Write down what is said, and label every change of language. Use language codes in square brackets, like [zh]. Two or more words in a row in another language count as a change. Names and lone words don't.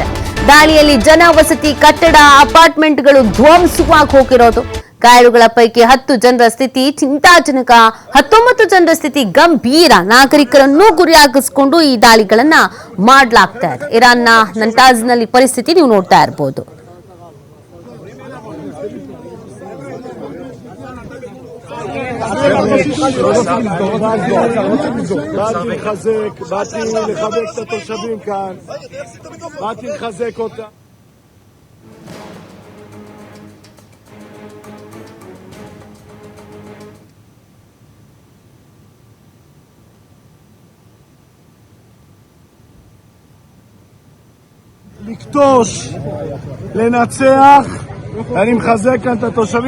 [kn] ದಾಳಿಯಲ್ಲಿ ಜನವಸತಿ ಕಟ್ಟಡ, ಅಪಾರ್ಟ್ಮೆಂಟ್ಗಳು ಧ್ವಂಸವಾಗಿ ಹೋಗಿರೋದು. ಗಾಯಾಳುಗಳ ಪೈಕಿ 10 ಜನರ ಸ್ಥಿತಿ ಚಿಂತಾಜನಕ, 19 ಜನರ ಸ್ಥಿತಿ ಗಂಭೀರ. ನಾಗರಿಕರನ್ನು ಗುರಿಯಾಗಿಸಿಕೊಂಡು ಈ ದಾಳಿಗಳನ್ನ ಮಾಡಲಾಗ್ತಾ ಇದೆ. ಇರಾನ್ನ ನಂಟಾಜ್ನಲ್ಲಿ ಪರಿಸ್ಥಿತಿ ನೀವು ನೋಡ್ತಾ ಇರಬಹುದು. [he] באתי לחבק את התושבים כאן, באתי לחזק אותם. לכתוש, לנצח, אני מחזק כאן את התושבים,